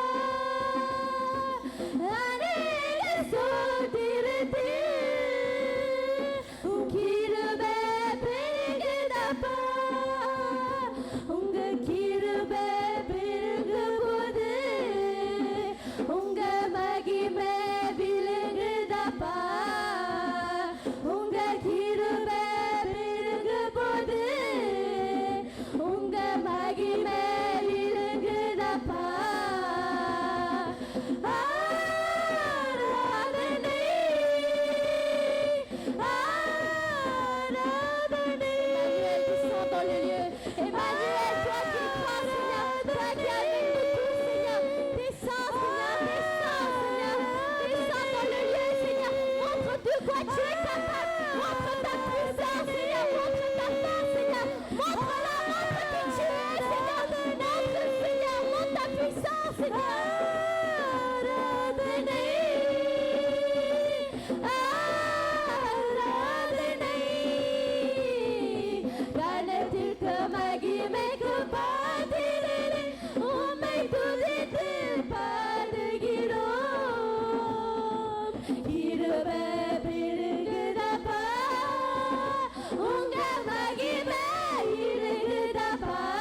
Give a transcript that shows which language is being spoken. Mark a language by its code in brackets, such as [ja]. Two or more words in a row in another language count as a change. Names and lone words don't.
[ta] அநேக சோதிரத்தில் உன் கிருபை பெருகுதப்பா உங்க கிருபை பெருகும்போது உங்க மகிமை விளங்குதப்பா உங்க கிருபை பெருகும்போது உங்க மகிமை விளங்குதப்பா ஆராதனை ஆராதனை [fr] descends dans le lieu Emmanuel toi qui crois Seigneur toi qui es avec nous tous Seigneur descends Seigneur descends dans le lieu Seigneur montre de quoi tu es capable montre ta puissance Seigneur montre ta force Seigneur montre-la montre qui tu es Seigneur montre Seigneur montre ta puissance Seigneur [ta] ஆராதனை ஆராதனை கனத்திற்கு மகிமைக்கு பாத்திரரே உம்மை துதித்து பாடுகிறோம் கிருபை பெருகுதப்பா உங்க மகிமை இருக்குதப்பா